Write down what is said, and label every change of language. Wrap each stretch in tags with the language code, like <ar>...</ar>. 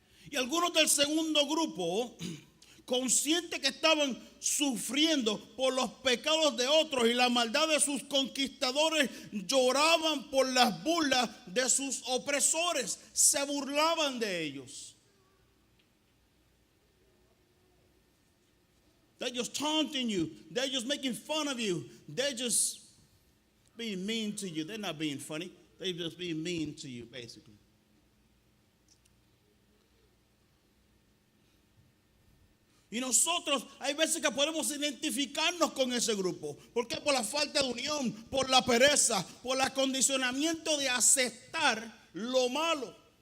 <es>Y algunos del segundo grupo, conscientes que estaban sufriendo por los pecados de otros y la maldad de sus conquistadores, lloraban por las burlas de sus opresores, se burlaban de ellos.</es> <en>They're just taunting you. They're just making fun of you. They're just being mean to you. They're not being funny. They're just being mean to you, basically.</en> <es>Y nosotros hay veces que podemos identificarnos con ese grupo. ¿Por qué? Por la falta de unión, por la pereza, por el acondicionamiento de aceptar lo malo.</es>